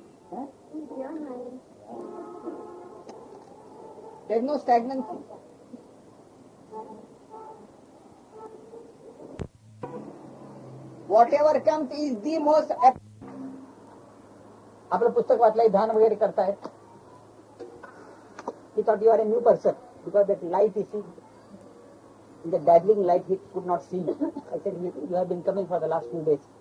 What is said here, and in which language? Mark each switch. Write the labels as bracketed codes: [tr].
[en] Huh? There is no stagnancy. Whatever comes is the most. [mr] आपलं पुस्तक वाचलंय, ध्यान वगैरे करतायत. [en] He thought you are a new person because that light you see, the dazzling light he could not see. I said, you have been coming for the last few days.